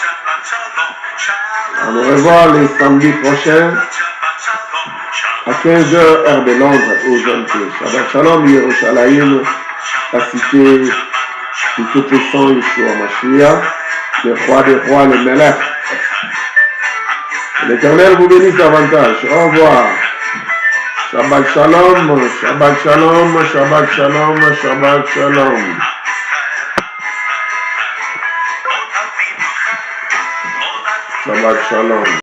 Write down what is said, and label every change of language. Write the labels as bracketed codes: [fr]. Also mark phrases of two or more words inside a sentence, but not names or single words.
[fr] On nous revoit les samedis prochains à 15h heure de Londres au GMT. [he] שבת שלום, ירושלים, [fr] la cité du Tout-Puissant [he] ישוע משיח, [fr] le roi des rois, le Melech. L'Éternel vous bénisse davantage. Au revoir. [he] שבת שלום, שבת שלום, שבת שלום, שבת שלום. שבת שלום.